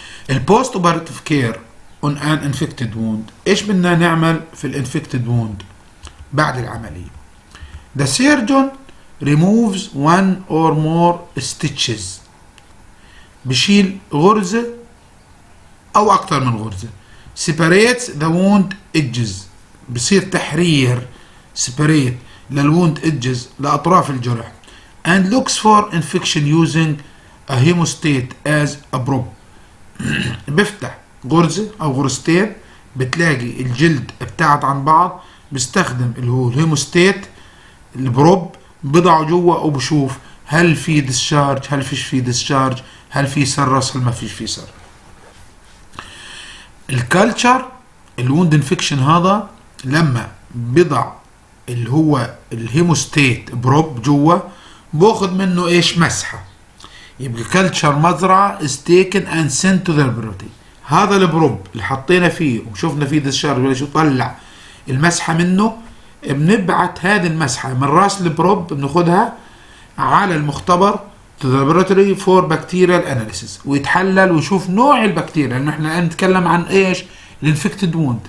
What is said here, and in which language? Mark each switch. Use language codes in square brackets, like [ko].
[ar] البوست اوبراتيف كير اون ان انفكتد ووند، ايش بدنا نعمل في الانفكتد ووند بعد العمليه؟ [en] The surgeon removes one or more stitches، [ar] بشيل غرزة أو أكثر من غرزة. [en] separates the wound edges، [ar] بصير تحرير [en] separate للwound edges [ar] لأطراف الجرح. [en] and looks for infection using a hemostat as a probe، [ar] بفتح غرزة أو غرزتين بتلاقي الجلد ابتعد عن بعض، بستخدم اللي هو الهيموستات البروب، بضعه جوا وبشوف هل في ديسشارج، هل فيش في ديسشارج، هل في سرس، هل ما فيش في سرس. الكالتشر الوند انفكشن هذا لما بضع اللي هو الهيموستات بروب جوا، باخذ منه ايش، مسحه. يبقى كالتشر مزرعه [en] is taken and sent to the laboratory. [ar] هذا البروب اللي حطينا فيه وشفنا فيه ديسشارج ولا شو، طلع المسحه منه، بنبعت هذه المسحة من راس البروب، بناخدها على المختبر [en] to the laboratory for bacterial analysis، [ar] ويتحلل ويشوف نوع البكتيريا، لأنه احنا الآن نتكلم عن ايش، الانفكتد ووند.